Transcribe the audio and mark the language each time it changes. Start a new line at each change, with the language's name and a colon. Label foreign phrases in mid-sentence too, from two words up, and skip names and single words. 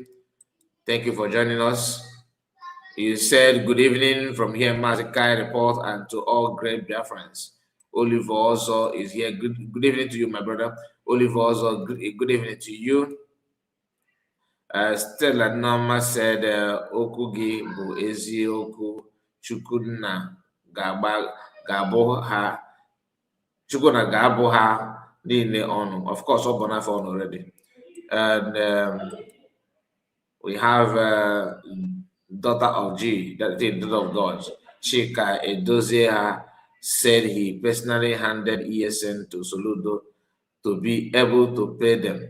English: Thank you for joining us. You said good evening from here, Mazakai report, and to all great Biafrans. Oliver also is here. Good evening to you, my brother. Oliver also, good evening to you. Stella Norma said,
Igbo: okwu gị bụ eziokwu, Chukwuna ga-abụ ha niile ọnụ.
English: Of course,
Igbo: ọ bụ n'afọ ọnụ already.
English: And we have daughter of G, the daughter of God, Chika Edozie, said he personally handed ESN to Soludo to be able to pay them.